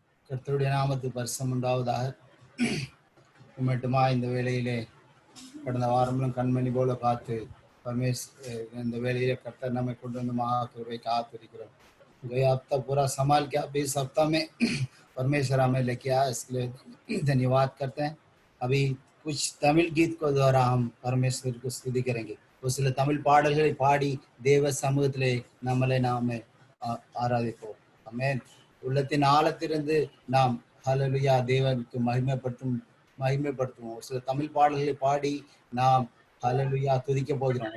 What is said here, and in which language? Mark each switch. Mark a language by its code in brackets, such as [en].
[ta] கர்த்தருடைய நாமத்துக்கு பரிசுத்தம் உண்டாவதாக. மட்டுமா இந்த வேளையிலே கடந்த வாரங்களும் கண்மணி போல காத்து இந்த வேளையிலே கர்த்தர் நம்மை கொண்டு வந்து महाकृपा காத்திருக்கிறோம்। [hi] गया हफ्ता पूरा संभाल के अभी इस हफ्ता में परमेश्वर हमें लेके आया, इसके लिए धन्यवाद करते हैं। अभी कुछ तमिल गीत को द्वारा हम परमेश्वर को स्तुति करेंगे। [ta] उसले तमिल பாடல்களை பாடி தேவ சமூகத்திலே நம்மளை நாமே ஆராதிப்போம்। ஆமென்। உள்ளத்தின் ஆழத்திலிருந்து நாம் ஹல்லேலூயா தேவனுக்கு மகிமைப்படுத்துவோம்। ஒரு சில தமிழ் பாடல்களை பாடி நாம் ஹல்லேலூயா துதிக்க போகிறோம்।